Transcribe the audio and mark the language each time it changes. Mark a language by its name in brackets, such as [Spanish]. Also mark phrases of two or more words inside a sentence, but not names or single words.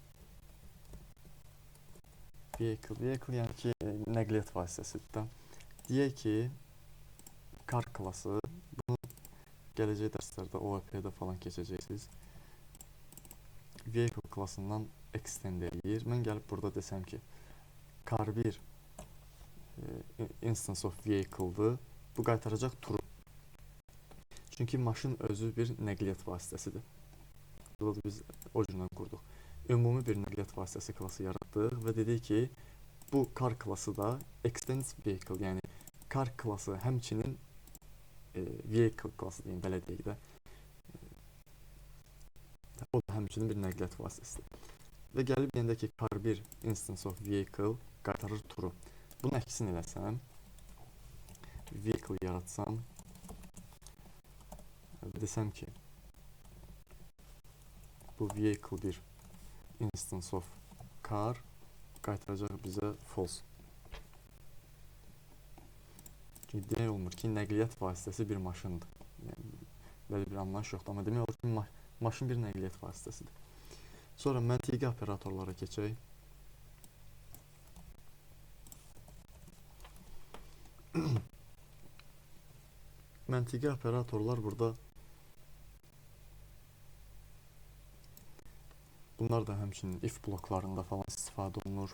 [Azerbaijani] Vehicle yəni ki, nəqliyyat vasitəsidir. Deyək ki, car klası. Bunu gələcək dərslərdə OOP-də falan keçəcəksiniz. Vehicle klasından extend eləyir. Mən gəlib burada desəm ki, car1 [English] instance of vehicle- [Azerbaijani] dır. Bu qaytaracaq true. Çünki maşın özü bir nəqliyyat vasitəsidir. Burada biz o cürlə qurduq. Ümumi bir nəqliyyat vasitəsi klası yaratdıq və dedik ki, bu car klası da [English] extends vehicle, [Azerbaijani] yəni car klası həmçinin vehicle klası deyim, belə deyək də. O da həmçinin bir nəqliyyat vasitəsidir. Və gəlib deyəndə ki, car1 [English] instance of vehicle [Azerbaijani] qaytarır true. Bunu əksin eləsəm, vehicle yaratsam, desəm ki, bu vehicle bir [English] instance of car [Azerbaijani] qaytaracaq bizə false. Çünki demək olmur ki, nəqliyyat vasitəsi bir maşındır. Yəni, belə bir anlayış yoxdur, amma demək olur ki, maşın bir nəqliyyat vasitəsidir. Sonra məntiqi operatorlara keçək. Məntiqi operatorlar burada bunlar da həmçinin if bloklarında falan istifadə olunur.